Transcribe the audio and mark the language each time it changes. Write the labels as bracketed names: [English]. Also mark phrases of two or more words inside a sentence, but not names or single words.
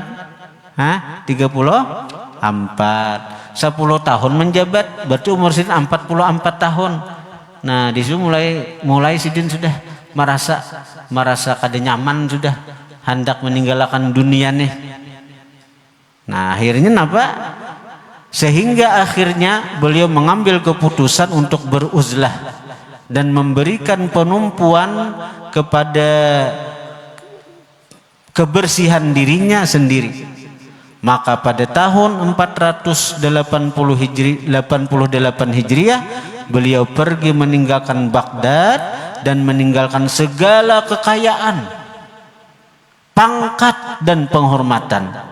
[Indonesian] 34. 10 tahun menjabat, berarti umur Sidin 44 tahun. [Banjar] Nah, di situ mulai Sidin sudah merasa kada nyaman sudah, hendak meninggalkan dunia nih. [Indonesian] Nah, akhirnya apa? Sehingga akhirnya beliau mengambil keputusan untuk beruzlah dan memberikan penumpuan kepada kebersihan dirinya sendiri. Maka pada tahun 488 Hijriah beliau pergi meninggalkan Baghdad dan meninggalkan segala kekayaan, pangkat dan penghormatan.